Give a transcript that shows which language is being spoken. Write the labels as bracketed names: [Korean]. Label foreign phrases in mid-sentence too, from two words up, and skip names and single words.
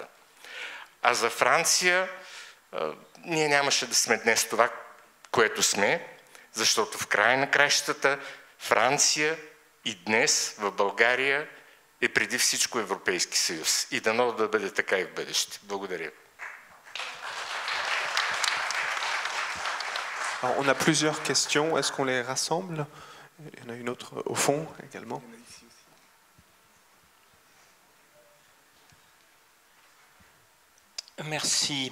[Bulgarian] А за Франция ние нямаше да сме днес това, което сме, защото в края на краищата Франция и днес в България е преди всичко Европейски съюз. И дано да бъде така и в бъдеще. Благодаря. [French] Alors, on a plusieurs questions. Est-ce qu'on les rassemble? Il y en a une autre au fond également. Merci.